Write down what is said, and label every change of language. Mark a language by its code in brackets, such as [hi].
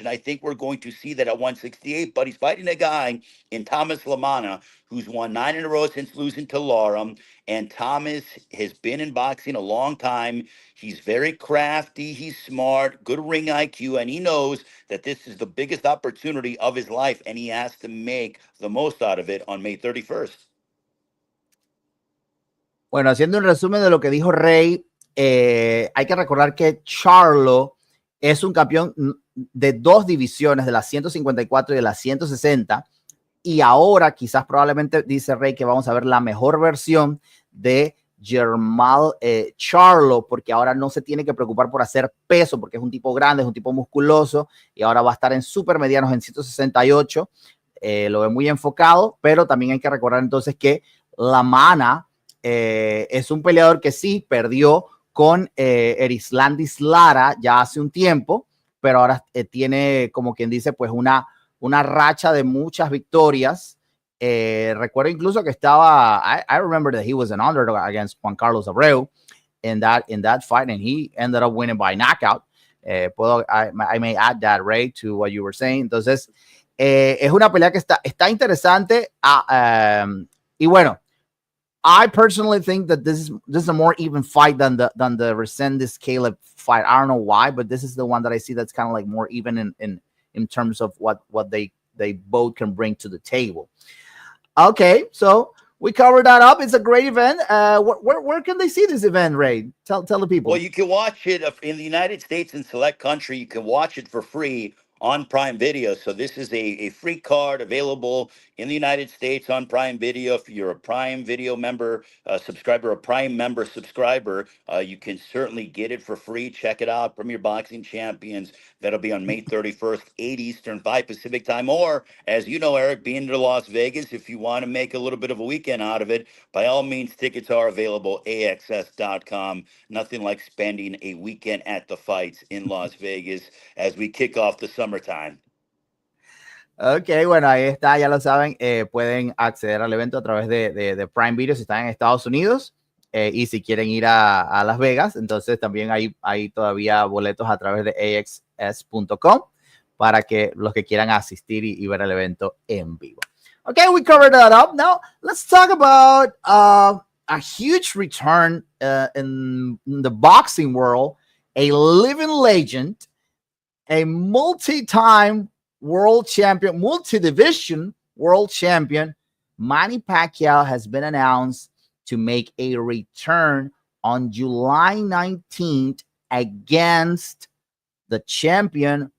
[en] And I think we're going to see that at 168, but he's fighting a guy in Thomas Lamana, who's won 9 in a row since losing to Laura. And Thomas has been in boxing a long time. He's very crafty. He's smart, good ring IQ, and he knows that this is the biggest opportunity of his life, and he has to make the most out of it on May 31st. [es] Bueno, haciendo un resumen de lo que dijo Ray, hay que recordar que Charlo es un campeón de dos divisiones, de las 154 y de las 160, y ahora quizás probablemente dice Ray que vamos a ver la mejor versión de Jermall Charlo, porque ahora no se tiene que preocupar por hacer peso, porque es un tipo grande, es un tipo musculoso, y ahora va a estar en super medianos en 168, lo ve muy enfocado, pero también hay que recordar entonces que la Mana es un peleador que sí perdió con Erislandis Lara ya hace un tiempo, pero ahora tiene, como quien dice, pues una racha de muchas victorias. Recuerdo incluso que estaba, [en] I remember that he was an underdog against Juan Carlos Abreu in that fight, and he ended up winning by knockout. I may add that, Ray, to what you were saying. [es] Entonces, es una pelea que está interesante. Y bueno, [en] I personally think that this is a more even fight than the Resendez Caleb fight. I don't know why, but this is the one that I see that's kind of like more even in terms of what they both can bring to the table. Okay, so we covered that up. It's a great event. Where can they see this event, Ray? Tell the people. Well, you can watch it in the United States and select country. You can watch it for free on Prime Video. So this is a free card available in the United States on Prime Video. If you're a Prime Video member, subscriber, a Prime member subscriber, you can certainly get it for free. Check it out. Premier Boxing Champions. That'll be on May 31st, 8 Eastern, 5 Pacific time. Or, as you know, Eric, being to Las Vegas, if you want to make a little bit of a weekend out of it, by all means, tickets are available, AXS.com. Nothing like spending a weekend at the fights in Las Vegas as we kick off the summertime. [es] Ok, bueno, ahí está, ya lo saben, pueden acceder al evento a través de Prime Video si están en Estados Unidos, y si quieren ir a Las Vegas, entonces también hay todavía boletos a través de axs.com para que los que quieran asistir y ver el evento en vivo. [en] Okay, we covered that up. Now, let's talk about a huge return in the boxing world, a living legend, a multi-time world champion, multi-division world champion, Manny Pacquiao has been announced to make a return on July 19th against the champion